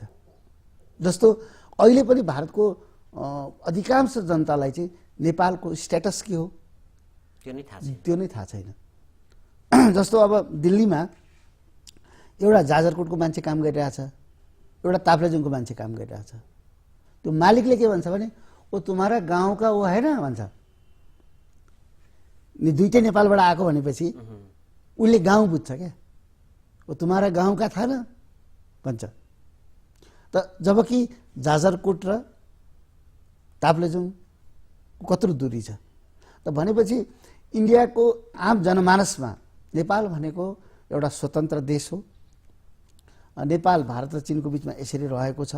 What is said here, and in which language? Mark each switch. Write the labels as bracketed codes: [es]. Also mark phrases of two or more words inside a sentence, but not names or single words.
[ne] जस्तो अहिले पनि भारतको अधिकांश जनतालाई चाहिँ नेपालको स्ट्याटस के हो त्यो नै थाहा छैन। जस्तो अब दिल्लीमा एउटा जाजरकोटको मान्छे काम गरिरहेछ, एउटा ताप्लेजुङको मान्छे काम गरिरहेछ। त्यो मालिकले के भन्छ भने [hi] वो तुम्हारा गाउँ का वो है ना [ne] भन्छ। नि दुईटै नेपालबाट आएको भनेपछि उसले गाउँ बुझ्छ क्या, [hi] वो तुम्हारा गाउँ का था ना [ne] भन्छ। त जबकि जाजरकोट र ताप्लेजुङ कत्रो दूरी छ त भनेपछि इन्डियाको आम जनमानसमा नेपाल भनेको एउटा स्वतन्त्र देश हो। नेपाल भारत र चीनको बीचमा यसरी रहेको छ।